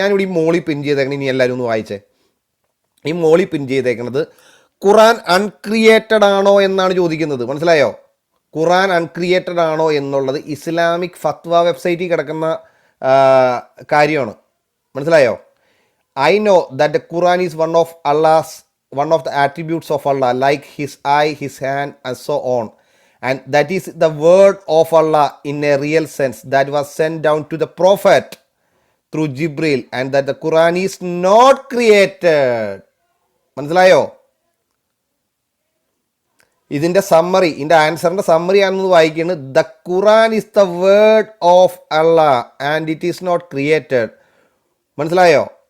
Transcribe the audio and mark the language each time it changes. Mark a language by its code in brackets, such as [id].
[ml] ഞാനിവിടെ ഈ മോളി പിൻ ചെയ്തേക്കണം, ഇനി എല്ലാവരും ഒന്ന് വായിച്ചേ. ഈ മോളി പിൻ ചെയ്തേക്കുന്നത് ഖുറാൻ അൺക്രിയേറ്റഡ് ആണോ എന്നാണ് ചോദിക്കുന്നത്. മനസ്സിലായോ? ഖുറാൻ അൺക്രിയേറ്റഡ് ആണോ എന്നുള്ളത് ഇസ്ലാമിക് ഫത്വ വെബ്സൈറ്റിൽ കിടക്കുന്ന കാര്യമാണ്. മനസ്സിലായോ? [en] I know that the Quran is one of the attributes of Allah, like His eye, His hand, and so on. And that is the word of Allah in a real sense that was sent down to the Prophet through Jibril, and that the Quran is not created. [ml] മനസ്സിലായോ? ഇതിൻ്റെ summary, ഇതിൻ്റെ ആൻസറിൻ്റെ summary ആണെന്ന് വായിക്കുന്നത്, [en] The Quran is the word of Allah and it is not created. [ml] മനസ്സിലായോ?